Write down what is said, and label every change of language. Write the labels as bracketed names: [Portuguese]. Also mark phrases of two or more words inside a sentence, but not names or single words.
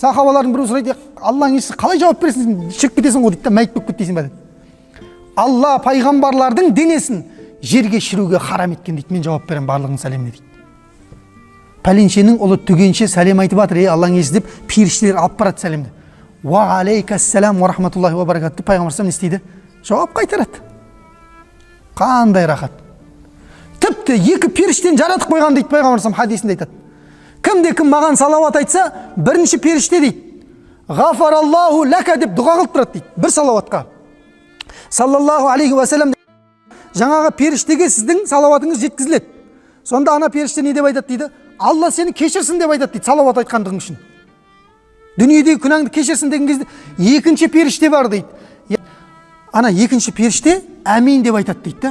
[Kazakh] Сахабалардың біреу сұрайды, Алланың елшісі қалай жауап бересің, шіріп кетесің ғой дейді да, мәйіт болып кетесің бе дейді. Алла пайғамбарлардың денесін жерге шіруге харам еткен дейді. Мен жауап беремін барлығының сәлеміне дейді. Пәленшенің ұлы түгенше сәлем айтып жатыр, Алланың елшісі деп, періштелер алып барады сәлемді. [Arabic] وعليك السلام ورحمة الله وبركاته. [Kazakh] Пайғамбар не істейді? Жауап қайтарады. Қандай рахат. Тіпті екі періштені жаратып қойған дейді пайғамбар хадисінде айтады. Кімде-кім маған салауат айтса, бірінші періште дейді, [Arabic] غفر الله لك [Kazakh] деп дұға қылып тұрады дейді. Бір салауатқа. [Arabic] صلى الله عليه وسلم. [Kazakh] Жаңағы періштеге сіздің салауатыңыз жеткізіледі. Сонда ана періште не деп айтады дейді? Алла сені кешірсін деп айтады дейді, салауат айтқандығың үшін. Дүниедегі күнәңді кешірсін деген кезде екінші періште бар дейді. Ана екінші періште әмин деп айтады дейді.